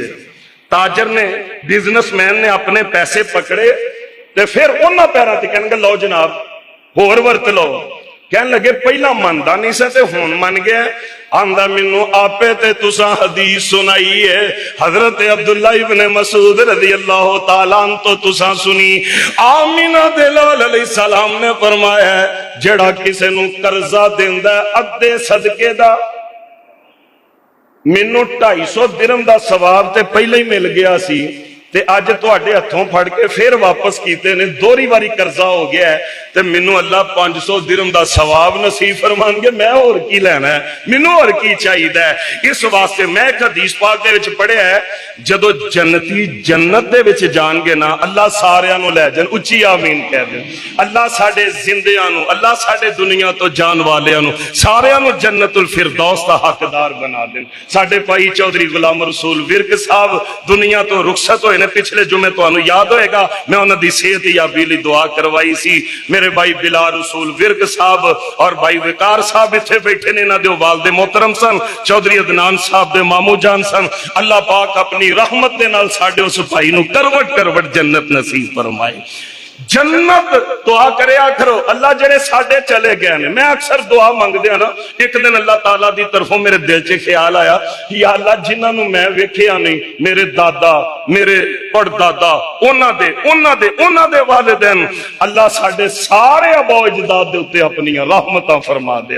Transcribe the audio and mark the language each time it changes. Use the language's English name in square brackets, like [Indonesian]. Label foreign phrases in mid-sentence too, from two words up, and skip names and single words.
[Punjabi] ਤਾਜਰ ਨੇ, ਬਿਜ਼ਨੈਸਮੈਨ ਨੇ ਅਪਣੇ ਪੈਸੇ ਪਕੜੇ ਤੇ ਫਿਰ ਉਨ੍ਹਾਂ ਪੈਰਾਂ ਤੇ ਕਹਿਣ ਲੱਗੇ, ਲੋ ਜਨਾਬ ਹੋਰ ਵਰਤ ਲੋ। ਕਹਿਣ ਲੱਗੇ, ਪਹਿਲਾ ਮੰਨਦਾ ਨਹੀਂ ਸਾ ਤੇ ਹੁਣ ਮੰਨ ਗਿਆ। ਆਂਦਾ, ਮੈਨੂੰ ਆਪੇ ਤੇ ਤੁਸਾਂ ਹਦੀਸ ਸੁਣਾਈ ਹੈ, ਹਜ਼ਰਤ ਅਬਦੁੱਲਾ ਇਬਨੇ ਮਸੂਦ [Arabic] رضي الله تعالى عنه [Punjabi] ਤੋ ਤੁਸਾਂ ਸੁਣੀ। ਆਮਿਨਾ ਦੇ ਲਾਲ ਅਲੈਹਿੱਸਲਾਮ ਨੇ ਫ਼ਰਮਾਇਆ, ਜਿਹੜਾ ਕਿਸੇ ਨੂੰ ਕਰਜ਼ਾ ਦੇਂਦਾ ਅੱਧੇ ਸਦਕੇ ਦਾ, ਮੈਨੂੰ 250 ਦਿਰਹਮ ਦਾ ਸਵਾਬ ਤੇ ਪਹਿਲੇ ਹੀ ਮਿਲ ਗਿਆ ਸੀ, ਤੇ ਅੱਜ ਤੁਹਾਡੇ ਹੱਥੋਂ ਫੜ ਕੇ ਫਿਰ ਵਾਪਸ ਕੀਤੇ ਨੇ, ਦੋਹਰੀ ਵਾਰੀ ਕਰਜ਼ਾ ਹੋ ਗਿਆ ਹੈ, ਤੇ ਮੈਨੂੰ ਅੱਲਾ 500 ਦਿਰਹਮ ਦਾ ਸਵਾਬ ਨਸੀਬ ਫਰਮਾਨਗੇ। ਮੈਂ ਹੋਰ ਕੀ ਲੈਣਾ ਹੈ, ਮੈਨੂੰ ਹੋਰ ਕੀ ਚਾਹੀਦਾ ਹੈ। ਇਸ ਵਾਸਤੇ ਮੈਂ ਇੱਕ ਹਦੀਸ ਪਾਕ ਦੇ ਵਿੱਚ ਪੜ੍ਹਿਆ ਹੈ, ਜਦੋਂ ਜੰਨਤੀ ਜन्नत ਦੇ ਵਿੱਚ ਜਾਣਗੇ ਨਾ, ਅੱਲਾ ਸਾਰਿਆਂ ਨੂੰ ਲੈ ਜਾਣ, ਉੱਚੀ ਆਮੀਨ ਕਹਿ ਦੇਣ। ਅੱਲਾ ਸਾਡੇ ਜ਼ਿੰਦਿਆਂ ਨੂੰ, ਅੱਲਾ ਸਾਡੇ ਦੁਨੀਆ ਤੋਂ ਜਾਣ ਵਾਲਿਆਂ ਨੂੰ ਸਾਰਿਆਂ ਨੂੰ ਜन्नतुल फिरदौस ਦਾ ਹੱਕਦਾਰ ਬਣਾ ਦੇਣ। ਸਾਡੇ ਭਾਈ ਚੌਧਰੀ ਗੁਲਾਮ ਰਸੂਲ ਵਿਰਕ ਸਾਹਿਬ ਦੁਨੀਆ ਤੋਂ ਰੁਖਸਤ ਹੋਏ ਨੇ, ਪਿਛਲੇ ਜੁਮੇ ਤੁਹਾਨੂੰ ਯਾਦ ਹੋਏਗਾ ਮੈਂ ਉਹਨਾਂ ਦੀ ਸਿਹਤ ਯਾਬੀ ਲਈ ਦੁਆ ਕਰਵਾਈ ਸੀ। ਮੇਰੇ ਭਾਈ ਬਿਲਾਲ ਰਸੂਲ ਵਿਰਕ ਸਾਹਬ ਔਰ ਭਾਈ ਵਿਕਾਰ ਸਾਹਬ ਇੱਥੇ ਬੈਠੇ ਨੇ, ਇਨ੍ਹਾਂ ਦੇ ਵਾਲਿਦ ਮੋਹਤਰਮ ਸਨ, ਚੌਧਰੀ ਅਦਨਾਨ ਸਾਹਬ ਦੇ ਮਾਮੂ ਜਾਨ ਸਨ। ਅੱਲਾਹ ਪਾਕ ਅਪਣੀ ਰਹਿਮਤ ਦੇ ਨਾਲ ਸਾਡੇ ਉਸ ਭਾਈ ਨੂੰ ਕਰਵਟ ਕਰਵਟ ਜੰਨਤ ਨਸੀਬ ਫ਼ਰਮਾਏ। ਜੰਨਤ ਦੁਆ ਕਰੇ ਕਰੋ ਅੱਲਾਹ ਜਿਹੜੇ ਸਾਡੇ ਚਲੇ ਗਏ ਨੇ। ਮੈਂ ਅਕਸਰ ਦੁਆ ਮੰਗਦੇ ਨਾ, ਇੱਕ ਦਿਨ ਅੱਲਾਹ ਤਾਲਾ ਦੀ ਤਰਫ਼ੋਂ ਮੇਰੇ ਦਿਲ ਚ ਖ਼ਿਆਲ ਆਇਆ, ਯਾ ਅੱਲਾਹ ਜਿਨ੍ਹਾਂ ਨੂੰ ਮੈਂ ਵੇਖਿਆ ਨਹੀਂ, ਮੇਰੇ ਦਾਦਾ, ਮੇਰੇ ਪੜਦਾਦਾ, ਉਨ੍ਹਾਂ ਦੇ ਵਾਲਿਦੈਨ, ਅੱਲਾਹ ਸਾਡੇ ਸਾਰੇ ਅਬੋ ਅਜਦਾਦ ਦੇ ਉੱਤੇ ਅਪਣੀ ਰਹਿਮਤਾਂ ਫ਼ਰਮਾ ਦੇ।